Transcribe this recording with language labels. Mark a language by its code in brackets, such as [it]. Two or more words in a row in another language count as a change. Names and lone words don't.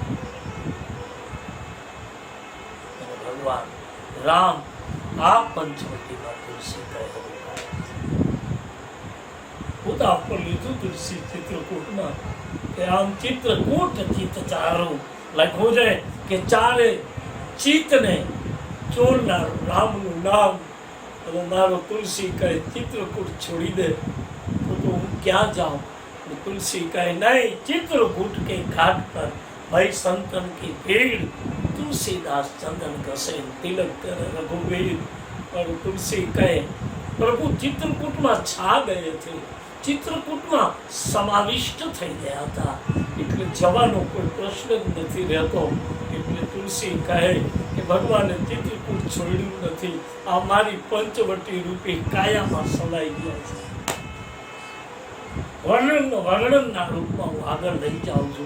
[gu] અને ભગવાન રામ આ પંચવટીમાં તુલસી કહે હું નામ પણ લીધું તુલસી ચિત્રકૂટમાં કે આમ ચિત્રકૂટ ચિત્ત ચારું લખ્યું છે કે ચારે ચિત્તને ચોરનારું રામનું નામ. અને મારો તુલસી કહે ચિત્રકૂટ છોડી દે તો હું ક્યાં જાઉં? [hi] तुलसी कहे नहीं चित्रकूट के घाट पर भाई संतन की भीड़ तुलसीदास चंदन कसे तिलक कर रघुवीर. और तुलसी कहे प्रभु चित्रकूट में छा गए थे, चित्रकूट में समाविष्ट [gu] થઈ ગયા હતા એટલે જવાનો કોઈ પ્રશ્ન જ નથી રહેતો. એટલે તુલસી કહે કે ભગવાને ચિત્રકૂટ છોડ્યું નથી, આ મારી પંચવટી રૂપી કાયામાં સમાઈ ગયા છે. વર્ણનના રૂપમાં હું આગળ લઈ જાઉં છું.